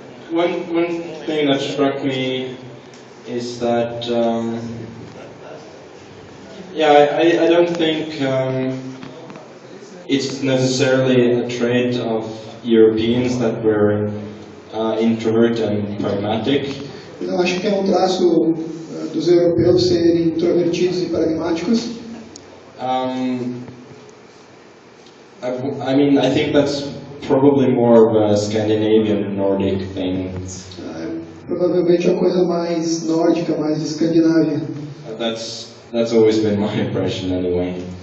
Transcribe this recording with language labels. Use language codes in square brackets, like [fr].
[en] One thing that struck me is that I don't think it's necessarily a trait of Europeans that we're introvert and pragmatic. [pt] Eu não acho que é traço dos europeus serem introvertidos e pragmáticos. [en] I think that's probably more of a Scandinavian Nordic thing. [pt] Provavelmente é uma coisa mais nórdica, mais escandinávia. [en] That's always been my impression anyway.